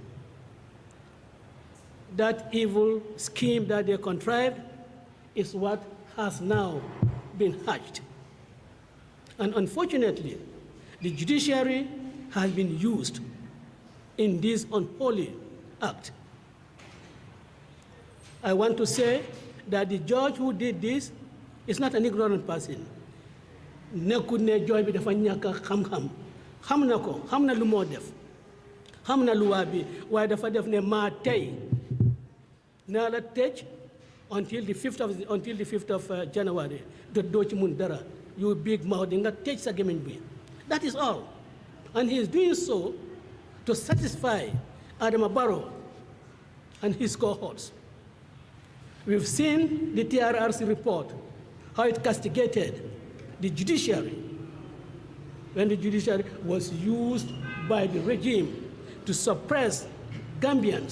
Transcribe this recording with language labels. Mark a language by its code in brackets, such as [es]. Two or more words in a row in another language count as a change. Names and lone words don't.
[en] That evil scheme that they contrived is what has now been hatched. And unfortunately, the judiciary has been used in this unholy act. I want to say that the judge who did this is not an ignorant person. [wo] Nekkul ne judge bi dafa ñàkk xam-xam, xam na ko, xam na lu moo def, xam na luwa bi, waaye dafa def ne maa tey naa la tëj [en] until the 5th of January. [wo] Doo ci mun dara, [en] you big mouth, [wo] di nga tëj sa gémmiñ bi. [en] That is all. And he is doing so to satisfy Adama Barrow and his cohorts. We've seen the TRRC report, how it castigated the judiciary, when the judiciary was used by the regime to suppress Gambians.